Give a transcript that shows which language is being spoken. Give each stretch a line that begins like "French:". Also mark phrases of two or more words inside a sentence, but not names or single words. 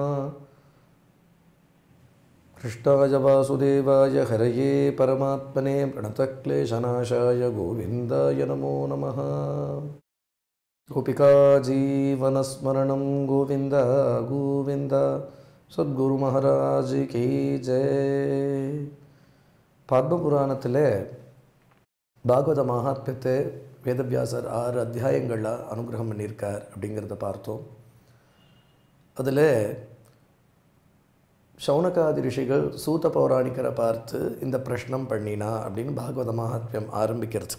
Sanskrit: कृष्णाय वासुदेवाय हरये परमात्मने प्रणतक्लेशनाशाय गोविंदाय नमो नमः. गोपिका जीवनस्मरणं गोविंद गोविंद.
Hindi: सद्गुरु महाराज की जय.
Tamil: பத்மபுராணத்தில் பாகவத மகாத்மியத்தை வேதவியாசர் 6 அத்தியாயங்களில் அனுகிரகம் பண்ணியிருக்கார் அப்படிங்கிறத பார்த்தோம். அதில் சௌனகாதி ரிஷிகள் சூத பௌராணிக்கரை பார்த்து இந்த பிரஷ்னம் பண்ணினா அப்படின்னு பாகவத மகாத்மியம் ஆரம்பிக்கிறது.